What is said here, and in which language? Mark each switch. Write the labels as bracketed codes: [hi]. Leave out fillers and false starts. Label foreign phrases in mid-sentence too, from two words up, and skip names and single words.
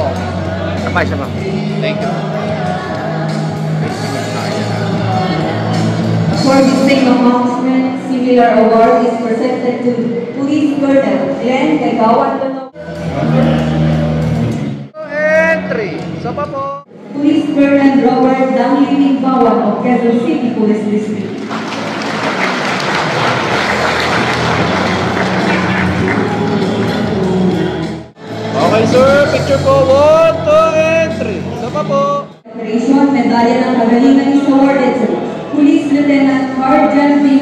[tl] Sama. [en] Thank you. For the same accomplishment, similar award is presented to Police Colonel Glenn Kagawan [tl] And 3. Sama po. [en] Police Colonel Robert Danglin Bawan of Quezon City Police District. Okay, sir. [tl] Picture po 1, 2, and 3. Sama po. [en] Operation Medalya ng Kagalingan is awarded to Police Lieutenant Carl B.